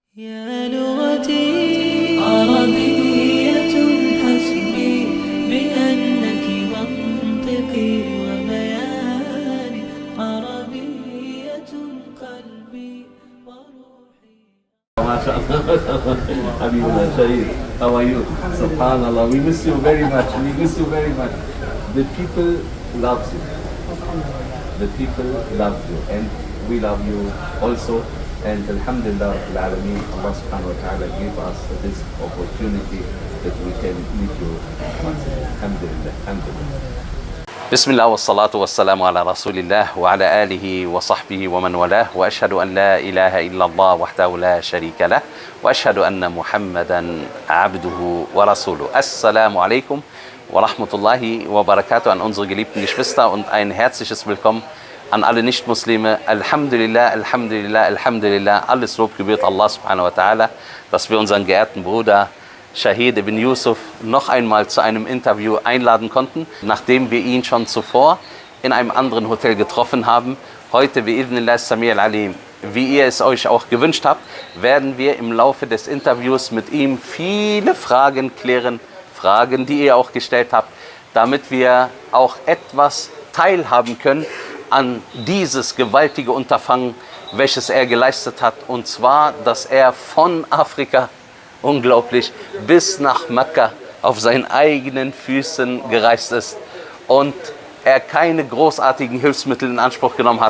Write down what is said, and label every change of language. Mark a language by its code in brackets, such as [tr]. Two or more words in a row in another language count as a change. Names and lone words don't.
[ar] يا لغتي عربية حسبي بأنك منطقي وبياني عربية قلبي وروحي. ما شاء الله. Habibullah, Shahid, [en] how are you? Subhanallah, we miss you very much. We miss you very much. The people love you. The people love you, and we love you also. And Alhamdulillah, Allah [ar] سبحانه وتعالى [en] gave us this opportunity that we can meet you once again. [ar] الحمد لله، الحمد لله. بسم الله والصلاة والسلام على رسول الله وعلى آله وصحبه ومن والاه وأشهد أن لا إله إلا الله وحده لا شريك له وأشهد أن محمدا عبده ورسوله. السلام عليكم ورحمة الله وبركاته [de] an unsere geliebten Geschwister und ein herzliches Willkommen an alle Nicht-Muslime. [ar] الحمد لله، الحمد لله، الحمد لله. [de] Alles Lob gebührt Allah [ar] سبحانه وتعالى, [de] dass wir unseren geehrten Bruder Shahid ibn Yusuf noch einmal zu einem Interview einladen konnten, nachdem wir ihn schon zuvor in einem anderen Hotel getroffen haben. Heute, [ar] بإذن الله السميع العليم, [de] wie ihr es euch auch gewünscht habt, werden wir im Laufe des Interviews mit ihm viele Fragen klären, Fragen, die ihr auch gestellt habt, damit wir auch etwas teilhaben können an dieses gewaltige Unterfangen, welches er geleistet hat, und zwar, dass er von Afrika, unglaublich, bis nach Mekka auf seinen eigenen Füßen gereist ist und er keine großartigen Hilfsmittel in Anspruch genommen hat.